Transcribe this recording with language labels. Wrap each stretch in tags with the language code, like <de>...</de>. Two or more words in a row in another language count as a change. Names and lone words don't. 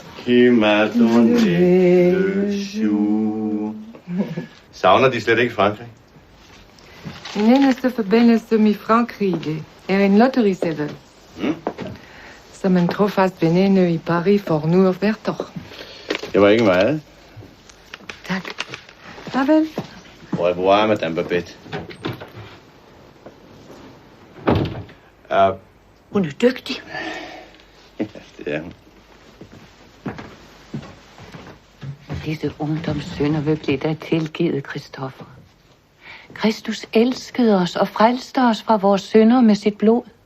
<da>Savner de slet ikke Frankrig? Min eneste forbindelse med Frankrig er en lotteriseddel, som en trofast veninde i Paris får nu hvert år. Det var ikke meget. Tak. Farvel.</da> <fr>Au revoir, Madame Babette.</fr> <da>Hun er dygtig. Ja, det er hun. Disse ungdomssynder vil blive dig tilgivet, Kristoffer. Kristus elskede os og frelste os fra vores synder med sit blod.</da>